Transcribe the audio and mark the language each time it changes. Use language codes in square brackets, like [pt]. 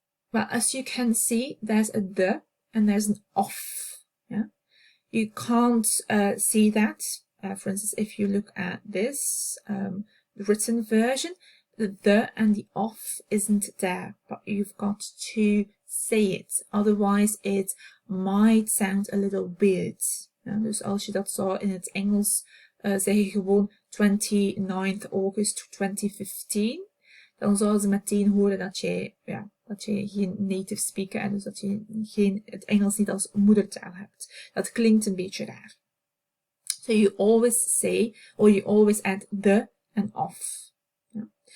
[en] Well, as you can see, there's a the and there's an off. Yeah, you can't see that. For instance, if you look at this written version, the and the off isn't there, but you've got to say it. Otherwise, it might sound a little weird. [nl] Ja, dus als je dat zou in het Engels zeg je gewoon [en] 29th August 2015, [nl] dan zouden ze meteen horen dat je geen native speaker en dus dat je het Engels niet als moedertaal hebt. Dat klinkt een beetje raar. [en] So you always say, or you always add the and off. Yeah.